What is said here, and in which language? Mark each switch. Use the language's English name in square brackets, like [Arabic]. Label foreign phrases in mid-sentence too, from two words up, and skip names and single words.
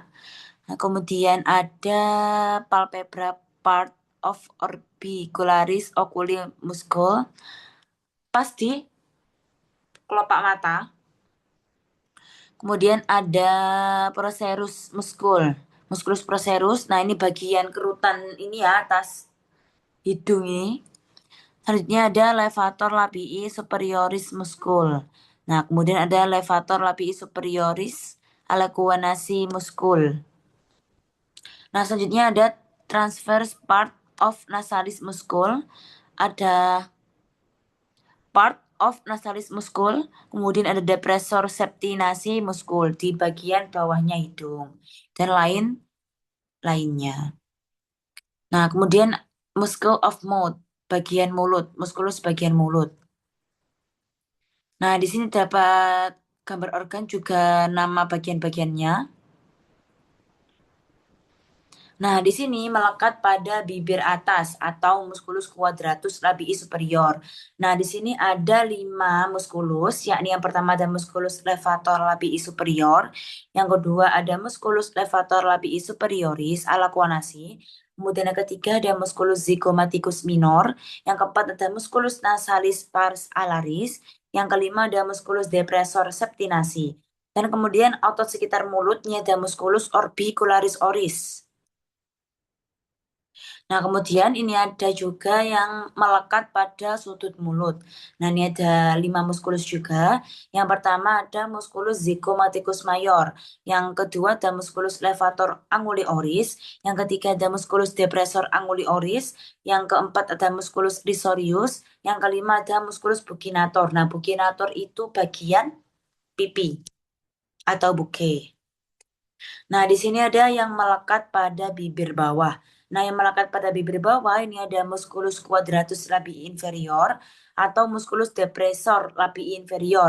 [Indonesian] Nah, kemudian ada [English] palpebra part of orbicularis oculi muscle [Indonesian] pas di kelopak mata. Kemudian ada [English] procerus muscul, [Latin] musculus procerus. [Indonesian] Nah, ini bagian kerutan ini ya atas hidung ini. Selanjutnya ada [English] levator labii superioris muscul. [Indonesian] Nah, kemudian ada [English] levator labii superioris alacuanasi muscul. [Indonesian] Nah, selanjutnya ada [English] transverse part of nasalis muscul, [Indonesian] ada [English] part of nasalis muscul, [Indonesian] kemudian ada [English] depressor septinasi muscul [Indonesian] di bagian bawahnya hidung, dan lainnya. Nah, kemudian [English] muscle of mouth, [Indonesian] bagian mulut, muskulus bagian mulut. Nah, di sini dapat gambar organ juga nama bagian-bagiannya. Nah, di sini melekat pada bibir atas atau [Latin] musculus quadratus labii superior. [Indonesian] Nah, di sini ada 5 musculus, yakni yang pertama ada [Latin] musculus levator labii superior, [Indonesian] yang kedua ada [Latin] musculus levator labii superioris alacuanasi, [Indonesian] kemudian yang ketiga ada [Latin] musculus zygomaticus minor, [Indonesian] yang keempat ada [Latin] musculus nasalis pars alaris, [Indonesian] yang kelima ada [Latin] musculus depressor septinasi, [Indonesian] dan kemudian otot sekitar mulutnya ada [Latin] musculus orbicularis oris. [Indonesian] Nah, kemudian ini ada juga yang melekat pada sudut mulut. Nah, ini ada 5 muskulus juga. Yang pertama ada [Latin] muskulus zygomaticus mayor. [Indonesian] Yang kedua ada [Latin] muskulus levator anguli oris. [Indonesian] Yang ketiga ada [Latin] muskulus depressor anguli oris. [Indonesian] Yang keempat ada [Latin] muskulus risorius. [Indonesian] Yang kelima ada [Latin] muskulus buccinator. [Indonesian] Nah, buccinator itu bagian pipi atau buke. Nah, di sini ada yang melekat pada bibir bawah. Nah, yang melekat pada bibir bawah ini ada [Latin] musculus quadratus labii inferior [Indonesian] atau [Latin] musculus depressor labii inferior.